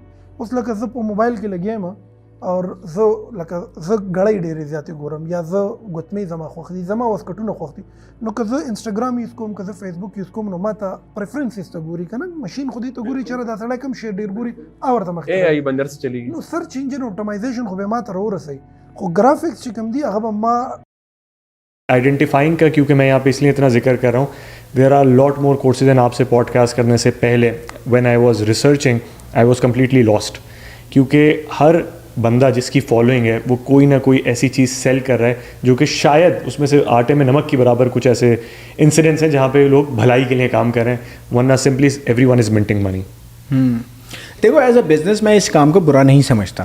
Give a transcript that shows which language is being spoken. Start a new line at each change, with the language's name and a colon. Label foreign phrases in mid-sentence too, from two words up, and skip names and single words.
Pashto: اوس لکه زه په موبایل کې لګیا یم او زه ګړۍ ډېرې زیاتې ګورم یا زه ګوتمې زما خوښ دي، زما واسکټونه خوښ دي، نو که زه انسټاګرام یوز کوم که زه فیسبوک یوز کوم نو ما ته پریفرنسز ته ګوري که نه، مشین خو دې ته ګوري چېرې دا سړی کوم شی ډېر ګوري او ورته مخکې
Urdu: AI بندر سے چلے گی.
Pashto: نو
English: search engine optimization
Pashto: خو به ما ته راورسوي، خو ګرافکس چې کوم دي هغه به ما
Urdu: آئیڈینٹیفائنگ کا، کیونکہ میں یہاں پے اس لیے اتنا ذکر کر رہا ہوں,
English: there are lot more courses and
Urdu: آپ سے پوڈکاسٹ کرنے سے پہلے
English: when I was researching I was completely lost,
Urdu: کیونکہ ہر بندہ جس کی فالوئنگ ہے وہ کوئی نہ کوئی ایسی چیز سیل کر رہا ہے جو کہ شاید اس میں سے آٹے میں نمک کے برابر کچھ ایسے انسیڈنٹس ہیں جہاں پے لوگ بھلائی کے لیے کام کر رہے ہیں، ورنہ سمپلی
English: everyone is minting money.
Urdu: دیکھو
English: as a business
Urdu: میں اس کام کو برا نہیں سمجھتا.